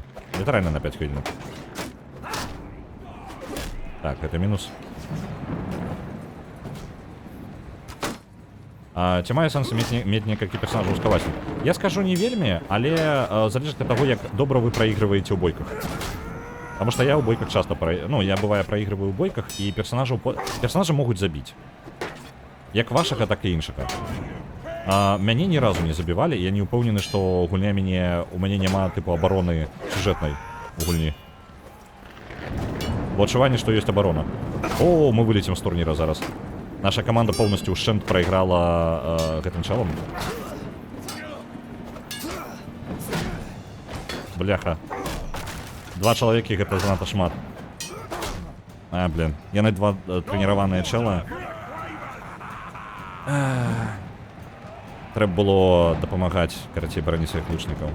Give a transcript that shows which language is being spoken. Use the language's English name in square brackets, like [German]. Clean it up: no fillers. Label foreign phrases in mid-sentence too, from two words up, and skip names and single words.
[Belarusian] Літаральна на 5 хвілін. Так, гэта мінус. Ці мае сэнс мець некалькі персонажаў з каласні? Я скажу не вельмі, але залежыць ад таго, як добра вы праігрываеце ў бойках. [Russian] Потому что [Belarusian] я ў бойках часто я бывае праігрываю ў бойках, і персонажы могуць забіць. Як вашага, так і іншага. Мяне ні разу не забівалі, я не ўпэўнены, што гульня у мяне няма тыпу абароны сюжэтнай у гульні. Бо адчуванне, што ёсць абарона. О, мы вылецім з турніра зараз. [Russian] Наша команда полностью [Belarusian] ўшчэнт прайграла гэтым чалам. Бляха. 2 чалавекі гэта занадта шмат. Блин. Яны 2 трэніраваныя чэла. Трэба было дапамагаць, карацей, бараніць сваіх лучнікаў.